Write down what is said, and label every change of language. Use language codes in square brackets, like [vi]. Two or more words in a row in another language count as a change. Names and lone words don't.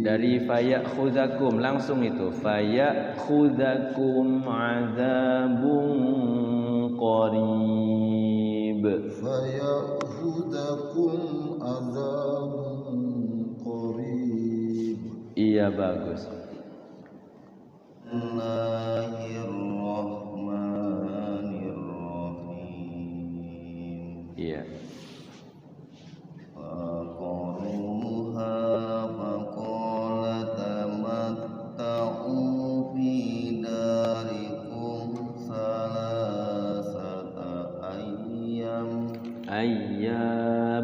[ar] Dari fayakhudhukum [id] langsung itu [ar] فيأخذكم عذاب قريب. فيأخذكم عذاب قريب. [id] Iya, bagus. [ar] Bismillahirrahmanirrahim. [id] Iya. [ar] فعقروها فقال تمتعوا في داركم ثلاثة أيام.